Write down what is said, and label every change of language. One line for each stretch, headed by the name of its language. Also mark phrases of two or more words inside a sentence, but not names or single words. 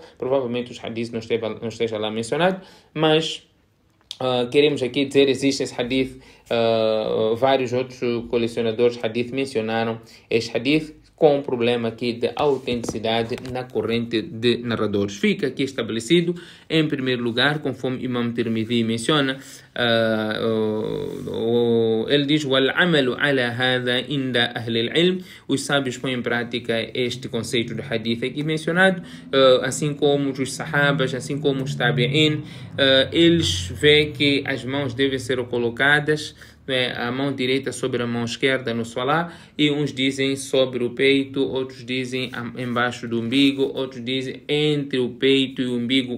Portuguese: Provavelmente os hadiths não esteja lá mencionado, mas queremos aqui dizer, existe esse hadith, vários outros colecionadores de hadith mencionaram este hadith com um problema aqui de autenticidade na corrente de narradores. Fica aqui estabelecido, em primeiro lugar, conforme Imam Tirmidhi menciona, ele diz:
Arabic: وَالْعَمَلُ عَلَى هَذَا عِنْدَ أَهْلِ الْعِلْمِ.
Portuguese: Os sábios põem em prática este conceito do hadith aqui mencionado, assim como os sahabas, assim como os tabi'in. Eles veem que as mãos devem ser colocadas, a mão direita sobre a mão esquerda no Salah, e uns dizem sobre o peito, outros dizem embaixo do umbigo, outros dizem entre o peito e o umbigo.